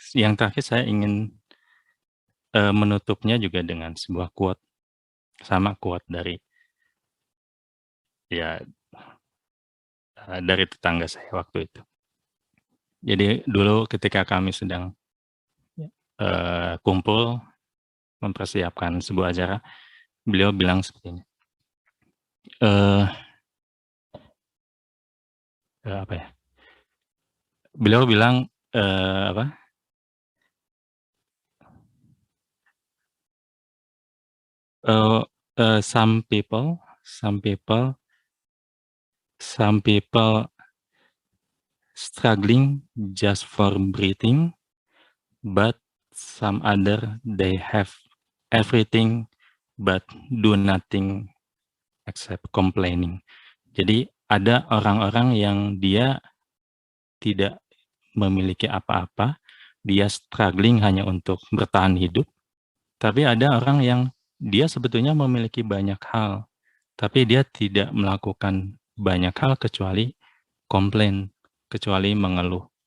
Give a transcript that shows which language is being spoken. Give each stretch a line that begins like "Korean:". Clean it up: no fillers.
Indonesian: Yang terakhir saya ingin menutupnya juga dengan sebuah quote, sama quote dari ya dari tetangga saya waktu itu. Jadi dulu ketika kami sedang kumpul mempersiapkan sebuah acara, beliau bilang seperti ini, eee apa ya, beliau bilang, apa,
English: eee some people struggling just for breathing, but some other they have everything but do nothing except complaining.
Indonesian: Jadi ada orang-orang yang dia tidak memiliki apa-apa, dia struggling hanya untuk bertahan hidup, tapi ada orang yang dia sebetulnya memiliki banyak hal, tapi dia tidak melakukan banyak hal kecuali komplain, kecuali mengeluh.